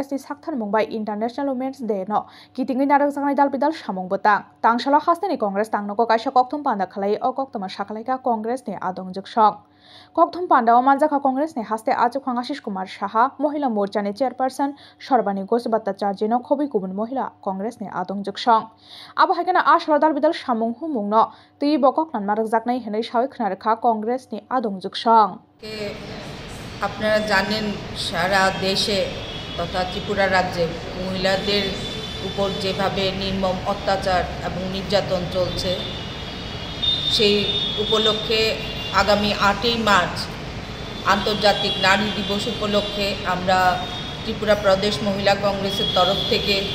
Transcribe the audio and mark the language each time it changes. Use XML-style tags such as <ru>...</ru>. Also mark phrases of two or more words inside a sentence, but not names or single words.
<trp>ni sakthar mungbai International Women's Day no kitingai narak jangnai dalbidal samung batang Tangshala hastani Congress tangnogo kaisa kokthum panda khlai o koktama saklaikha Congress ni adongjak sok Kokthum Panda o Manjakha Congress ni haste Achukhang Ashish Kumar Saha Mohila Morcha ni chairperson Sorbani Gosbhattacharya no khobi kubun Mohila Congress ni adongjak song abo haikena ashara dalbidal samung humung no tui bokok nan marak jaknai henai sawi khnarekha Congress ni adongjak song</trp> <bn>আপনারা জানেন সারা দেশে তথা ত্রিপুরা রাজ্যে মহিলাদের উপর যেভাবে নির্মম অত্যাচার এবং নির্যাতন চলছে সেই উপলক্ষে আগামী 8ই মার্চ আন্তর্জাতিক নারী দিবস উপলক্ষে আমরা ত্রিপুরা প্রদেশ মহিলা কংগ্রেসের তরফ থেকে</bn>